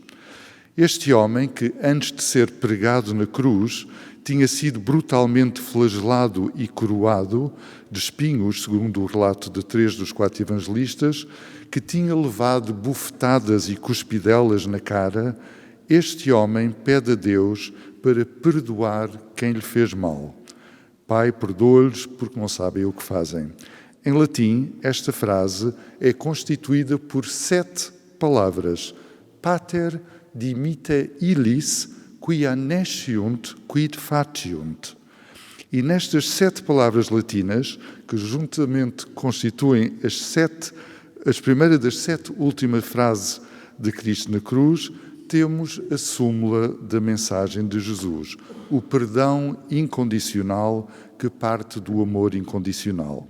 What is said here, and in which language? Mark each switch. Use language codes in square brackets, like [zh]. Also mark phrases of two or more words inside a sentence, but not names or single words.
[pt] Este homem que, antes de ser pregado na cruz, tinha sido brutalmente flagelado e coroado de espinhos, segundo o relato de 3 dos 4 evangelistas, que tinha levado bufetadas e cuspidelas na cara, este homem pede a Deus para perdoar quem lhe fez mal. Pai, perdoa-lhes porque não sabem o que fazem. Em latim, esta frase é constituída por 7 palavras. [la] Pater dimitte illis quia nesciunt quid faciunt. [pt] E nestas 7 palavras latinas, que juntamente constituem as primeiras das 7 últimas frases de Cristo na cruz, temos a súmula da mensagem de Jesus, o perdão incondicional que parte do amor incondicional.